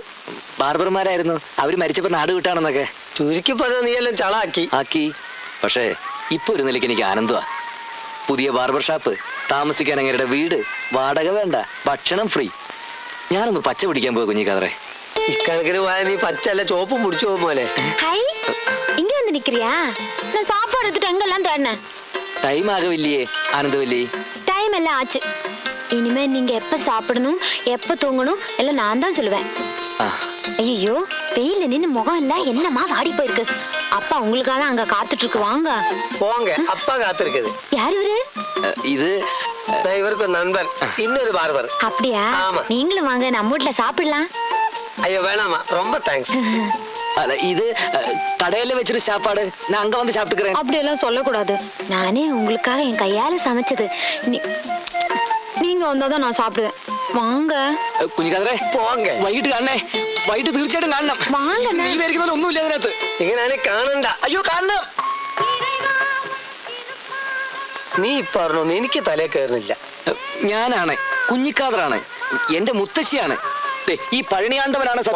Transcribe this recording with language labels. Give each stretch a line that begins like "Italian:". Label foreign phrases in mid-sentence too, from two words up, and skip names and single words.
Malayalam: ബാർബർമാരായിരുന്നു അവര് മരിച്ചപ്പോ നാട് വിട്ടാണെന്നൊക്കെ ചുരുക്കി പറഞ്ഞ നീ എല്ലാം ചളാക്കി ആക്കി പക്ഷേ ഇപ്പൊ ഒരു നിലയ്ക്ക് എനിക്ക് ആനന്ദമാ പുതിയ ബാർബർ ഷാപ്പ് താമസിക്കാൻ അങ്ങേരുടെ വീട് വാടക വേണ്ട ഭക്ഷണം ഫ്രീ ഞാനൊന്ന് പച്ച പിടിക്കാൻ പോയി കുഞ്ഞിക്കാതറേ ഇക്കണക്കിന് പോയാൽ നീ പച്ചല്ല ചോപ്പും പിടിച്ചു പോകും പോലെ
Tamil: ஹை இங்க வந்து நிக்கிறியா நான் சாப்பாடு எடுத்துட்டு எங்கெல்லாம் தேடினேன்
Malayalam: ടൈം ആകവില്ലേ ആനന്ദവല്ലി
Tamil: டைம் எல்லாம் ஆச்சு இனிமே நீங்க எப்ப சாப்பிடணும் எப்ப தூங்கணும் எல்லாம் நான் தான் சொல்லுவேன் ஐயோ வெயில நின்னு முகம் எல்லாம் என்னமா வாடி போயிருக்கு அப்பா உங்களுக்காக அங்க காத்துட்டு இருக்கு வாங்க போங்க அப்பா காத்திருக்குது யார் இவரு
Malayalam: ഇത്
Tamil: நான் இவருக்கு ஒரு நண்பன் இன்னொரு பார்பர் அப்படியா ஆமா. நீங்களும் வாங்க நம்ம வீட்டுல சாப்பிடலாம் ஐயோ வேணாமா ரொம்ப தேங்க்ஸ்
Malayalam: അല്ല ഇത് കടയില് വെച്ചിട്ട്
Tamil: சாப்பாடு நான் அங்க வந்து சாப்பிட்டுக்கிறேன் அப்படியெல்லாம் சொல்லக்கூடாது நானே உங்களுக்காக என் கையால சமைச்சது நீங்க வந்தாதான் நான் சாப்பிடுவேன் வாங்க
Malayalam: കുഞ്ഞിക്കാതറേ പോങ്ക വൈകിട്ട് കാണണേ വൈകിട്ട് തീർച്ചയായിട്ടും കാണണം വാങ്ങണേ. നീ വിചാരിക്കുന്ന ഒന്നുമില്ല അതിനകത്ത് ഇങ്ങനെ കാണണ്ട അയ്യോ കാണണം നീ പറഞ്ഞു എനിക്ക് തലേ കയറുന്നില്ല ഞാനാണ് കുഞ്ഞിക്കാതറാണ് എന്റെ മുത്തശ്ശിയാണ് ദേ, ഈ പഴനിയാണ്ടവനാണ് സത്യം.